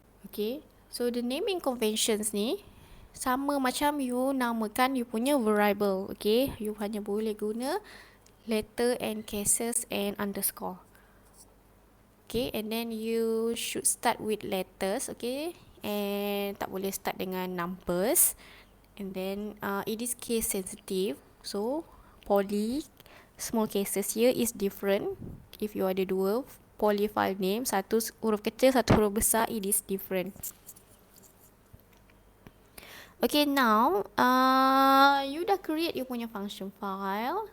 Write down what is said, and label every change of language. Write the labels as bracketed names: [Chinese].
[Malay] Okay, [English] so the naming conventions [Malay] ni sama macam you namakan you punya variable. Okay, you hanya boleh guna [English] letter and cases and underscore. Okay, and then you should start with letters. [Malay] Okay, and tak boleh start dengan numbers. [English] And then it is case sensitive, so poly small cases here is different. If you [Malay] ada dua poly file name, satu huruf kecil, satu huruf besar, [English] it is different. Okay, now you dah create you punya function file.